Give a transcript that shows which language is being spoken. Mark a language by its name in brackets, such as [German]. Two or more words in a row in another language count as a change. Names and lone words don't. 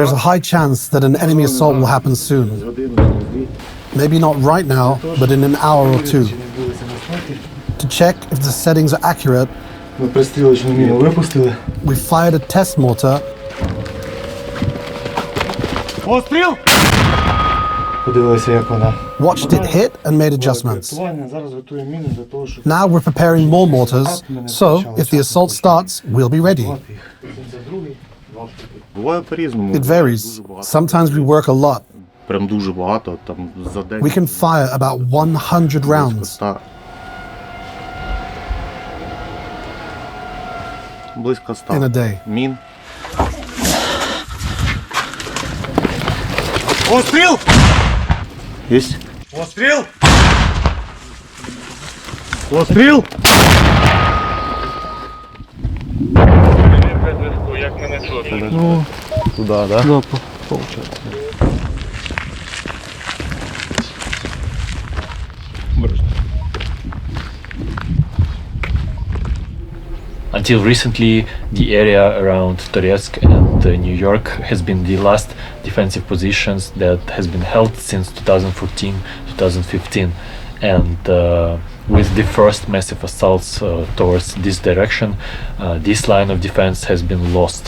[English] There's a high chance that an enemy assault will happen soon. Maybe not right now, but in an hour or two. To check if the settings are accurate, [Ukrainian] Ми пристрілочну міну випустили. [English] we fired a test mortar. [Ukrainian] Постріл! Подивилися, як вона. [English] Watched it hit and made adjustments. [Ukrainian] Зараз готуємо міни для того, щоб... [English] Now we're preparing more mortars, so if the assault starts, we'll be ready. [Ukrainian] Буває по-різному. [English] It varies. Sometimes we work a lot. [Ukrainian] Прям дуже багато, там за день. [English] We can fire about 100 rounds. [Ukrainian] Близько 100 [English] in a day. [Ukrainian] мін. Постріл! Єсть. Постріл! Постріл! Ну, туди, да? [Russian] Да, получается. [English] Until recently, the area around Toretsk and New York has been the last defensive positions that has been held since 2014-2015, and with the first massive assaults towards this direction, this line of defense has been lost.